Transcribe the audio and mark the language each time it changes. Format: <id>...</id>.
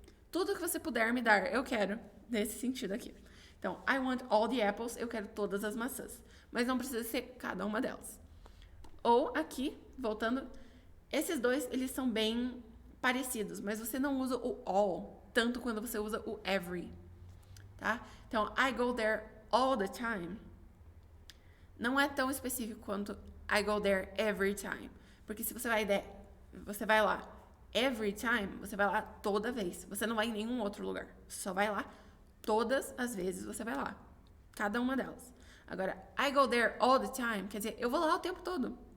<pt>Tudo que você puder me dar, eu quero. Nesse sentido aqui. Então,</pt> <en>I want all the apples,</en> <pt>eu quero todas as maçãs. Mas não precisa ser cada uma delas. Ou aqui, voltando, esses dois, eles são bem parecidos, mas você não usa o all tanto quando você usa o every, tá?</pt> <en>Então, I go there all the time.</en> <pt>Não é tão específico quanto</pt> <en>I go there every time.</en> <pt>Porque se você vai lá every time, você vai lá toda vez. Você não vai em nenhum outro lugar. Você só vai lá todas as vezes você vai lá. Cada uma delas. Agora,</pt> <en>I go there all the time,</en> <pt>quer dizer, eu vou lá o tempo todo.</pt>